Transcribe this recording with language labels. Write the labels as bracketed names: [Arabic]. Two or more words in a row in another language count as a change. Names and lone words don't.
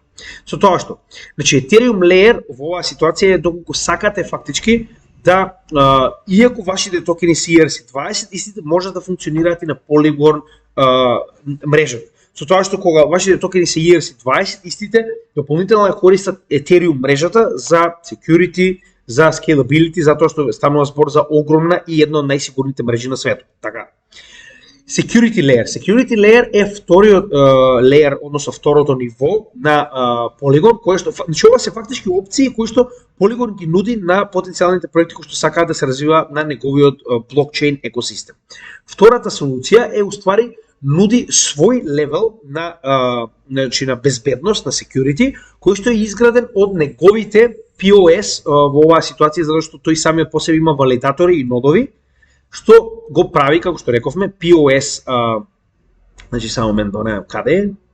[Macedonian] Со тоа што, значи Ethereum layer во оваа ситуација е доколку сакате фактички да, иако вашите токени се ERC-20, истите можат да функционираат и на Polygon мрежата. Со тоа што кога вашите токени се ERC-20, истите дополнително користат Ethereum мрежата за security, за scalability, затоа што станува збор за огромна и една од најсигурните мрежи на светот. Така. [English] Security layer. Security layer [Macedonian] е вториот layer, односно второто ниво на Polygon, кој што значи ова се фактички опции кои што Polygon ги нуди на потенцијалните проекти кои што сакаат да се развива на неговиот блокчейн екосистем. Втората солуција е уствари нуди свој левел на значи на безбедност, на security, кој што е изграден од неговите POS во оваа ситуација, затоа што тој самиот по себе има валидатори и нодови, што го прави, како што рековме, POS, значи само момент да не каде е.